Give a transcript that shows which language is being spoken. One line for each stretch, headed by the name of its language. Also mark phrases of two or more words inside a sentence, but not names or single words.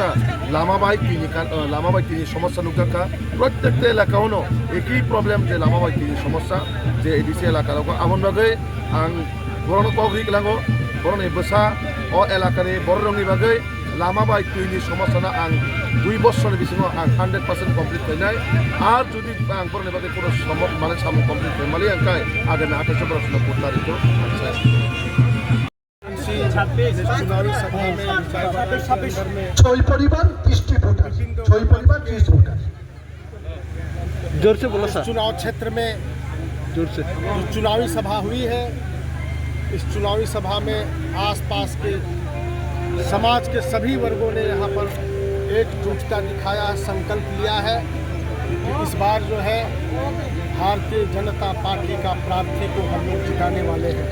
Kok Borok: लामा बायतिनि समस्या नुगाखा प्रत्येकटा एलाकायावनो एकই प्रॉब्लेम जे लामा बायतिनि समस्या जे एडिसि एलाकायाव आबन बागै आं बरनो कग्रि गलांगो बरनो बसा अ एलाकानि बर रंनि बागै लामा बायतिनि समस्याना आं 2 বছরनि बिसिङाव आं 100% कमप्लिट खालामनाय आर जुदि आं बरनो बागै कोनो माने सामु कमप्लिट खालामनाय आंखाय आगामी 28 বছর तारिखखौ
Bangla: ছয় পরিবার 30টি ভোটার, 6 পরিবার 30 ভোটার।
Hindi: जोर से बोलो सर। चुनाव क्षेत्र में जोर से जो चुनावी सभा हुई है, इस चुनावी सभा में आसपास के समाज के सभी वर्गों ने यहाँ पर एकजुटता दिखाया, संकल्प लिया है कि इस बार जो है भारतीय जनता पार्टी का प्रार्थी को हम लोग जिताने वाले हैं।